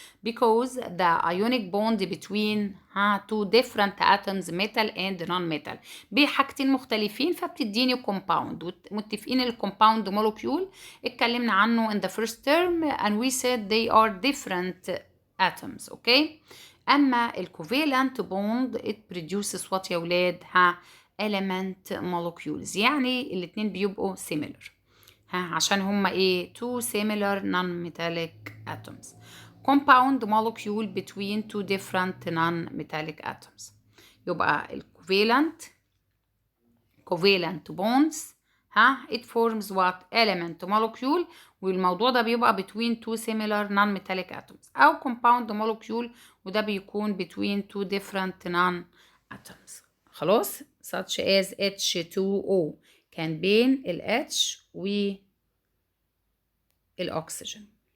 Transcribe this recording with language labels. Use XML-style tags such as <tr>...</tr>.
<en>Because the ionic bond between two different atoms, metal and non-metal،</en> <ar>بحاجتين مختلفين فبتديني</ar> <en>compound.</en> <ar>متفقين</ar> <en>الكومباوند molecule</en> <ar>اتكلمنا عنه</ar> <en>in the first term and we said they are different atoms. okay.</en> <ar>اما الكوفالنت بوند</ar> <en>it produces what</en> <ar>يا ولاد؟ element molecules، يعني الاتنين بيبقوا similar. عشان هما ايه؟</ar> <en>two similar non-metallic atoms. compound molecule between two different non-metallic atoms.</en> <ar>يبقى ال</ar> <en>covalent bonds it forms what؟ element molecule.</en> <ar>والموضوع ده بيبقى</ar> <en>between two similar non-metallic atoms. أو compound molecule وده بيكون between two different non-atoms.</en> <ar>خلاص؟</ar> <en>such as</en> <ar>H2O كان بين ال H و الأكسجين.</ar>